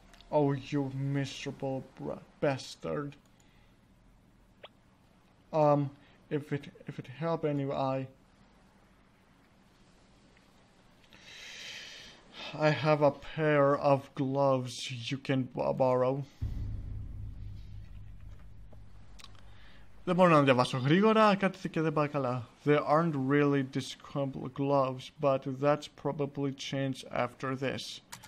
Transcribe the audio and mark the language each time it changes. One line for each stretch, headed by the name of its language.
English: Oh, you miserable bastard. If it help anyway, I have a pair of gloves you can borrow.
Greek: Δεν μπορώ να διαβάσω γρήγορα, κάτι και δεν πάει καλά.
English: They aren't really discoverable gloves, but that's probably changed after this.